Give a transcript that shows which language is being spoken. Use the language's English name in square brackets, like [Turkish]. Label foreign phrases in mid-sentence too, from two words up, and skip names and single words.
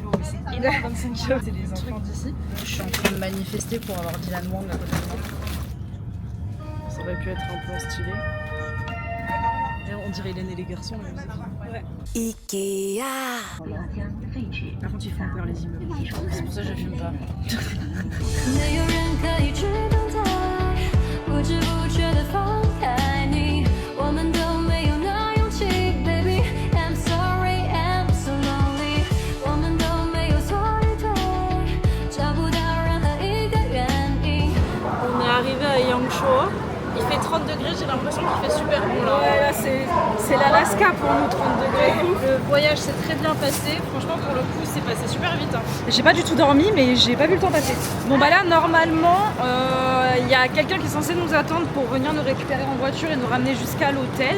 [French] Mais c'est énorme 25 kg. C'est les enfants d'ici. Je suis en train de manifester pour avoir Dylan Wang à côté de moi. Ça aurait pu être un peu stylé. Et on dirait Hélène et les garçons, mais ouais. Ikea. Par contre, ils font peur les immeubles. C'est pour ça que je fume pas. [Chinese] 没有人可以只等待，不知不觉地放开你，我们都没有那勇气 ， [English] Baby I'm sorry I'm so lonely， [Chinese] 我们都没有错与对，找不到任何一个原因。 [French] On est arrivé à Yangshuo. Il fait 30 degrés, j'ai l'impression qu'il fait super bon là. Ouais, là c'est l'Alaska pour nous, 30 degrés. Le voyage s'est très bien passé. Franchement, pour le coup, c'est passé super vite. Hein. J'ai pas du tout dormi, mais j'ai pas vu le temps passer. Bon bah là, normalement, il y a quelqu'un qui est censé nous attendre pour venir nous récupérer en voiture et nous ramener jusqu'à l'hôtel.